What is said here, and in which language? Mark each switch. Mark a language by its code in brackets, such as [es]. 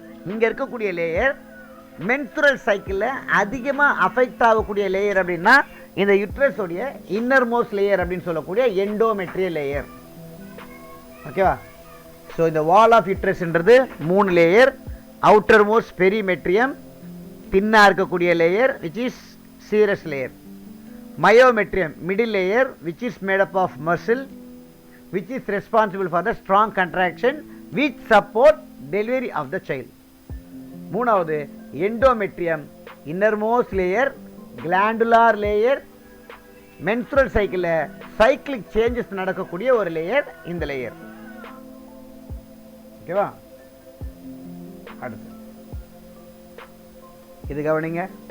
[ta] இங்கே இருக்கக்கூடிய layer menstrual சைக்கிளில் அதிகமாக அஃபெக்ட் ஆகக்கூடிய லேயர் அப்படின்னா இந்த யுட்ரஸ் உடைய இன்னர் மோஸ்ட் லேயர் அப்படின்னு சொல்லக்கூடிய எண்டோமெட்ரியல் லேயர். ஓகேவா? ஸோ இந்த வால் of யுட்ரஸ்ன்றது 3 layer. Outer most perimetrium, தின்னாக இருக்கக்கூடிய layer [en] Which is serous layer. Myometrium, middle layer which is made up of muscle which is responsible for the strong contraction which support delivery of the child. [ta] மூணாவது endometrium, innermost layer, glandular layer, menstrual சைக்கிளில் cyclic changes நடக்கக்கூடிய ஒரு layer இந்த layer. ஓகேவா? அடுத்து இது கவனிங்க.